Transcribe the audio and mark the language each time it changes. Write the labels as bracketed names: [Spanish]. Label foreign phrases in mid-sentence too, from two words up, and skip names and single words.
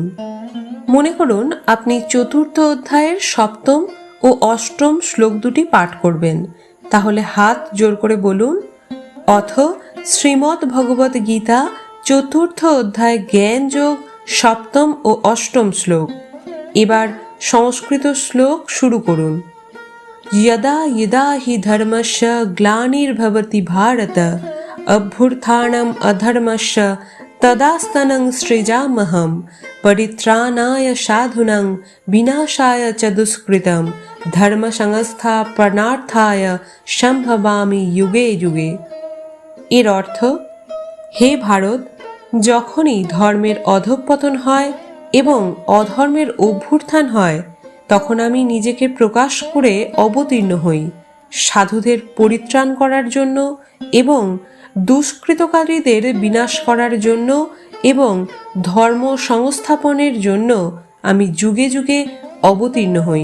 [Bangla] মনে করুন আপনি 4র্থ অধ্যায়ের 7ম ও 8ম শ্লোক দুটি পাঠ করবেন। তাহলে হাত জোর করে বলুন অথ শ্রীমদ্ ভগবত গীতা 4র্থ অধ্যায় জ্ঞান যোগ 7ম ও 8ম শ্লোক। এবার সংস্কৃত শ্লোক শুরু করুন। [Sanskrit] यदा यदा हि धर्मस्य ग्लानिर्भवति भारत अभ्युत्थानम् अधर्मस्य तदास्तनं सृजाम्यहं परित्राणाय साधूनां विनाशाय च दुष्कृतं धर्मसंस्थापनार्थाय সম্ভবামি যুগে যুগে। [Bangla] এর অর্থ, হে ভারত, যখনই ধর্মের অধঃপতন হয় এবং অধর্মের অভ্যুত্থান হয় তখন আমি নিজেকে প্রকাশ করে অবতীর্ণ হই সাধুদের পরিত্রাণ করার জন্য এবং দুষ্কৃতকারীদের বিনাশ করার জন্য এবং ধর্ম সংস্থাপনের জন্য আমি যুগে যুগে অবতীর্ণ হই।